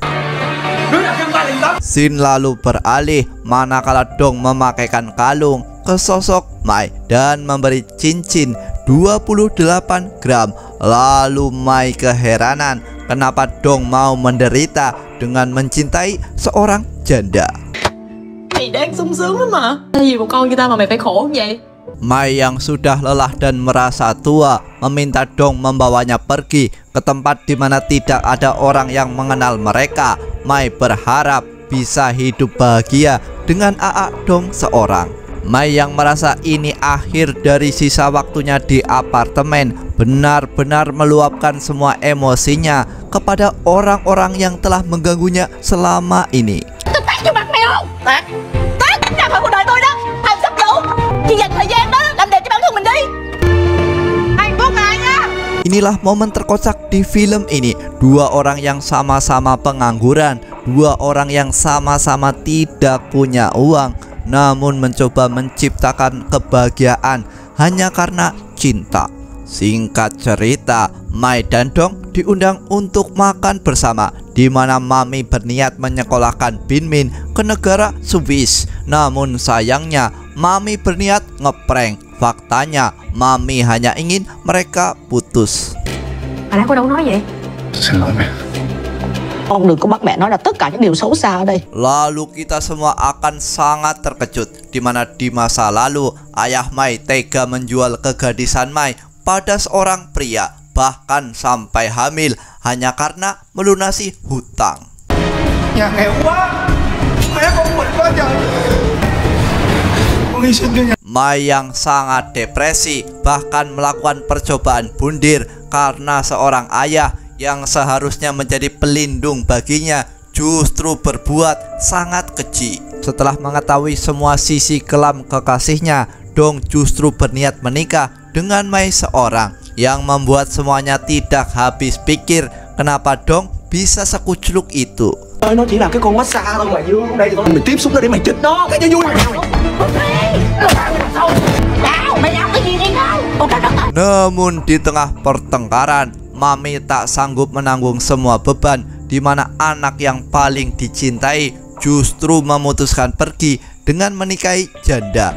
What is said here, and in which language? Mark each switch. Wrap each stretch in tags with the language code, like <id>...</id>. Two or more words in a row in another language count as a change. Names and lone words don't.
<id>Scene lalu beralih manakala Dong memakaikan kalung ke sosok Mai dan memberi cincin 28 gram. Lalu Mai keheranan kenapa Dong mau menderita dengan mencintai seorang janda.</id> <vi>Mày đang sung sướng lắm mà. Tại vì một con như tao mà mày phải khổ như vậy.</vi> <id>Mai yang sudah lelah dan merasa tua meminta Dong membawanya pergi ke tempat di mana tidak ada orang yang mengenal mereka. Mai berharap bisa hidup bahagia dengan Aa Dong seorang. Mai yang merasa ini akhir dari sisa waktunya di apartemen benar-benar meluapkan semua emosinya kepada orang-orang yang telah mengganggunya selama ini.</id> <vi>Tôi tát vô mặt mày không? Tát ra khỏi cuộc đời tôi đó. Không sắp đủ. Chỉ dành thời gian đó làm đẹp cho bản thân mình đi. Hạnh phúc này nha.</vi> <id>Inilah momen terkocak di film ini. Dua orang yang sama-sama pengangguran, dua orang yang sama-sama tidak punya uang, namun mencoba menciptakan kebahagiaan hanya karena cinta. Singkat cerita, Mai dan Dong diundang untuk makan bersama, di mana Mami berniat menyekolahkan Bin Min ke negara Swiss. Namun sayangnya Mami berniat ngeprank. Faktanya Mami hanya ingin mereka putus.</id> <vi>Hồi nãy cô đâu nói vậy? Xin lỗi mẹ. Con đừng có bắt mẹ nói là tất cả những điều xấu xa ở đây.</vi> <id>Lalu kita semua akan sangat terkejut, di mana di masa lalu ayah Mai tega menjual kegadisan Mai pada seorang pria, bahkan sampai hamil hanya karena melunasi hutang.</id> <vi>Nhà nghèo quá, mẹ con mình quá trời. Con hy sinh cho nhà.</vi> <id>Mai yang sangat depresi bahkan melakukan percobaan bundir karena seorang ayah yang seharusnya menjadi pelindung baginya justru berbuat sangat keji. Setelah mengetahui semua sisi kelam kekasihnya, Dong justru berniat menikah dengan Mai seorang, yang membuat semuanya tidak habis pikir kenapa Dong bisa sekucluk itu.</id> <vi>Nó chỉ là cái con massage thôi mà Dương. Đây mày tiếp xúc nó để mày chích nó, cái cho vui.</vi> <id>Namun di tengah pertengkaran, Mami tak sanggup menanggung semua beban, di mana anak yang paling dicintai justru memutuskan pergi dengan menikahi janda.</id>